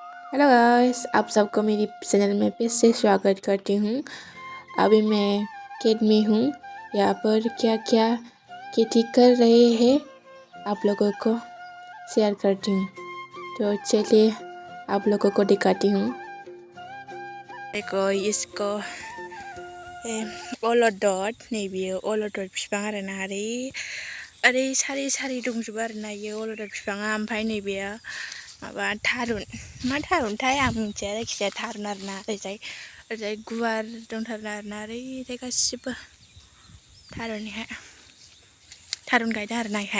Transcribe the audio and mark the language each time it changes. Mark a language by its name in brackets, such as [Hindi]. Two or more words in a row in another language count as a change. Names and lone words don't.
[Hindi] हेलो गाइस, आप सबको मेरी चैनल में फिर से स्वागत करती हूँ। अभी मैं खेत में हूँ। यहाँ पर क्या क्या खेती कर रहे हैं आप लोगों को शेयर करती हूँ। तो चलिए आप लोगों को दिखाती हूँ। देखो इसको [Bodo] अलदद नैबे अलदद बिफां आरोना ओरै सारि सारि दंजोबो आरोना इयो अलदद बिफाङा। ओमफ्राय नैबेयो माबा थारुन मा थारुनथाय आं मिथिया, जायखिजाया थारुन आरोना। ओरैजाय गुवार दंथारो आरोना, ओरैजाय गासिबो थारुन गायदों आरोना इहाय।